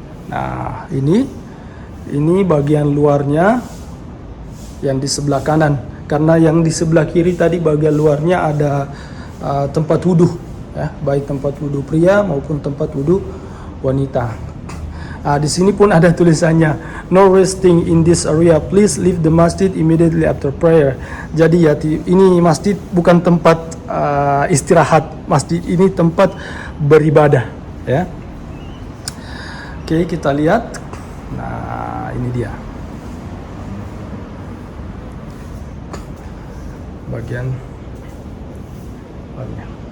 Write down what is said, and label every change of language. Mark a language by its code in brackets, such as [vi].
[id] Nah, ini bagian luarnya yang di sebelah kanan. Karena yang di sebelah kiri tadi bagian luarnya ada tempat wudhu ya, baik tempat wudhu pria maupun tempat wudhu wanita. Di sini pun ada tulisannya [en] no resting in this area, please leave the masjid immediately after prayer. [id] Jadi ya ini masjid bukan tempat istirahat, masjid ini tempat beribadah ya. Oke, kita lihat. Nah, ini dia bagian luarnya.